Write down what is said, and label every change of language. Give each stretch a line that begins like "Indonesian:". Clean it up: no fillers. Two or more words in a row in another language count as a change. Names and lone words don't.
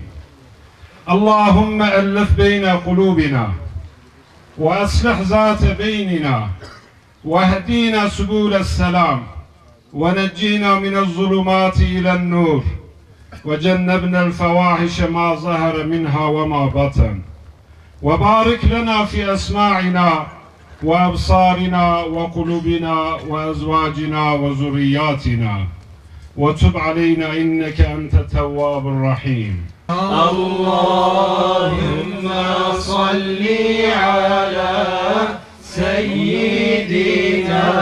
Arabic: اللهم ألف بين قلوبنا وأصلح ذات بيننا واهدنا سبل السلام ونجنا من الظلمات إلى النور وجنبنا الفواحش ما ظهر منها وما بطن. وبارك لنا في أسماعنا وأبصارنا وقلوبنا وأزواجنا وذرياتنا وتب علينا إنك أنت التواب الرحيم. اللهم صل على سيدنا